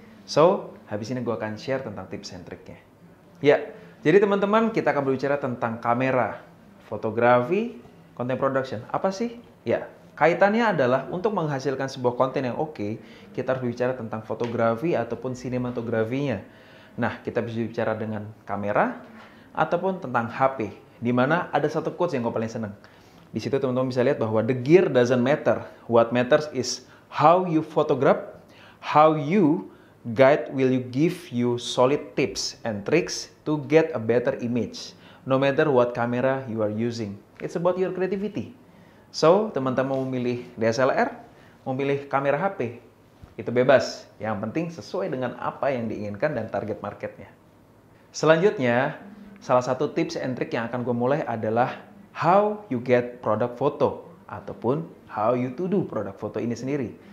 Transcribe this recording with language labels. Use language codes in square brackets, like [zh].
[id] So, habis ini gue akan share tentang tips and triknya. Ya, jadi teman-teman kita akan berbicara tentang kamera, fotografi, [en] content production. [id] Apa sih? Ya, kaitannya adalah untuk menghasilkan sebuah konten yang oke, kita harus bicara tentang fotografi ataupun sinematografinya. Nah, kita bisa bicara dengan kamera ataupun tentang HP, di mana ada satu quotes yang gue paling seneng. Di situ teman-teman bisa lihat bahwa [en] the gear doesn't matter. What matters is how you photograph, how you guide will you give you solid tips and tricks to get a better image. No matter what camera you are using. It's about your creativity. [id] So, teman-teman mau memilih DSLR, mau memilih kamera HP, itu bebas. Yang penting sesuai dengan apa yang diinginkan dan target marketnya. [en] Selanjutnya, salah satu tips and trick [id] yang akan gue mulai adalah [en] how you get product photo ataupun how you to do product photo ini sendiri.